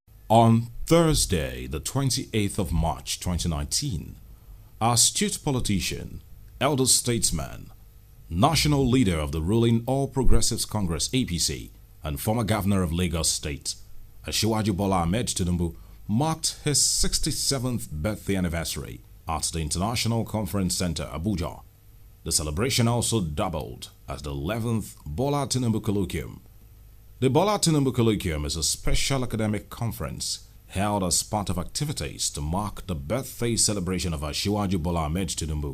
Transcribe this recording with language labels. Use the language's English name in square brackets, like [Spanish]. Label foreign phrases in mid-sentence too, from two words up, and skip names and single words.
[English] On Thursday, the 28th of March 2019, astute politician, elder statesman, national leader of the ruling All Progressives Congress APC and former governor of Lagos State, Asiwaju Bola Tinubu marked his 67th birthday anniversary at the International Conference Center, Abuja. The celebration also doubled as the 11th Bola Tinubu Colloquium. The Bola Tinubu Colloquium is a special academic conference held as part of activities to mark the birthday celebration of Asiwaju Bola Tinubu.